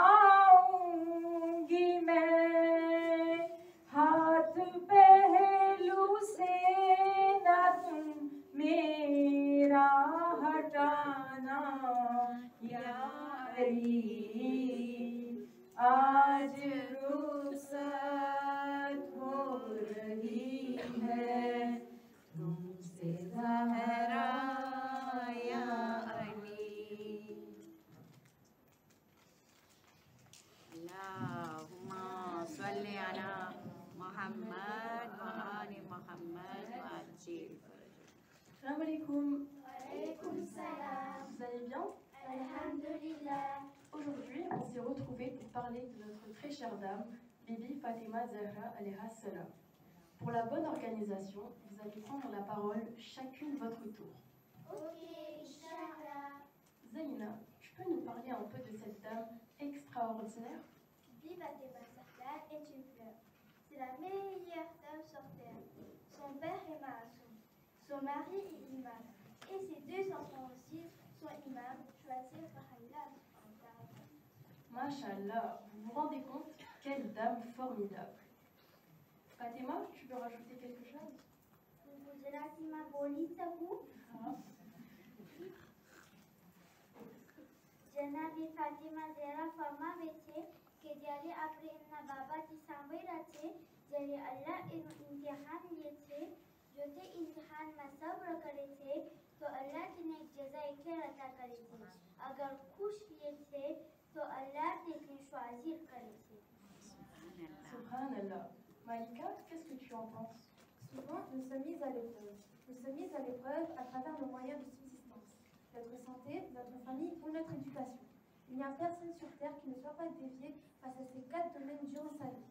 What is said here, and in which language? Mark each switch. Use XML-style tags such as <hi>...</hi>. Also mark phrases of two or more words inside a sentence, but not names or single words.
<hi>आऊंगी मैं, हाथ पहलू से ना तुम मेरा हटाना या अली, आज रुखसत हो रही है तुमसे ज़हरा या अली.</hi> <ar>اللهم صل على محمد وآل محمد وعجل فرجهم سلام عليكم. عليكم السلام.</ar> <fr>Vous allez bien? Alhamdulillah. Aujourd'hui, on s'est retrouvés pour parler de notre très chère dame, Bibi Fatima Zahra</fr> <ar>عليها السلام.</ar> <fr>Pour la bonne organisation, vous allez prendre la parole chacune votre tour. Ok,</fr> <ar>إن شاء الله.</ar> <fr>Zaina, tu peux nous parler un peu de cette dame extraordinaire? Bibi Fatima Zahra est une fleur. C'est la meilleure femme sur terre. Son père est maçon. Son mari est imam. Et ses deux enfants aussi sont imams, choisis par Allah. Mashallah, vous vous rendez compte? Quelle dame formidable. Fatima, tu veux rajouter quelque chose?</fr> <gu>ગુજરાતીમાં બોલી શકું? જનાબી ફાતિમા ઝહરા ફરમાવે છે કે જ્યારે આપણે એમના બાબાથી સાંભળ્યા છે જ્યારે અલ્લાહ એનું ઇમ્તિહાન લે છે જો તે ઇમ્તિહાનમાં સબ્ર કરે છે તો અલ્લાહ તેને એક જઝાએ ખેર અતા કરે છે અગર ખુશ લે છે તો અલ્લાહ તેને choisir કરે છે. Subhanallah.</gu> <fr>Malika, qu'est-ce que tu en penses? Souvent, nous sommes mis à l'épreuve. Nous sommes mis à l'épreuve à travers nos moyens de subsistance, notre santé, notre famille ou notre éducation. Il n'y a personne sur terre qui ne soit pas dévié face à ces 4 domaines durant sa vie.</fr>